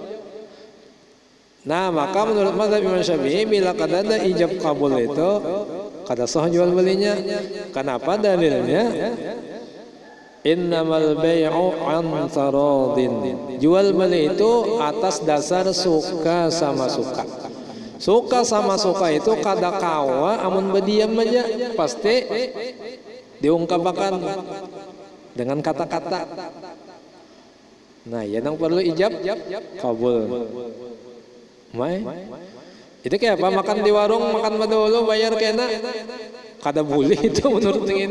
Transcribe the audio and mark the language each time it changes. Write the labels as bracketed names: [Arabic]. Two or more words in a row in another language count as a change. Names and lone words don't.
[Banjar] Nah, maka menurut mazhab Imam Syafi'i bila kada ada ijab kabul itu kada sah jual belinya. Kenapa dalilnya? [Arabic] إنما البيع عن تراض. [Banjar] Jual beli itu atas dasar suka sama suka. Suka sama suka itu kada kawa amun berdiam aja, pasti diungkapkan dengan kata-kata. Nah, ya nang perlu ijab kabul. Itu kayak apa? Makan di warung, makan dulu bayar kena, kada boleh itu menurut ini.